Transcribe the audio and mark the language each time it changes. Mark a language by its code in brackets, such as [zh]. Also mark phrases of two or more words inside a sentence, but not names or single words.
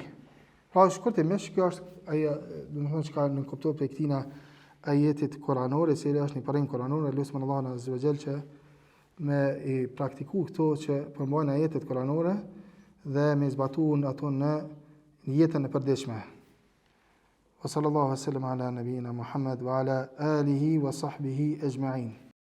[sq] Pra shkurtimisht kjo është ajo, domethënë që ka në kuptuar për këtina ajetit kuranore, se është një parim kuranor, lutem Allahun [ar] عز وجل [sq] që me i praktiku këto që përmbajnë ajetet kuranore dhe me zbatuar ato në jetën e përditshme. [ar] وصلى الله عليه وسلم على نبينا محمد وعلى آله وصحبه أجمعين.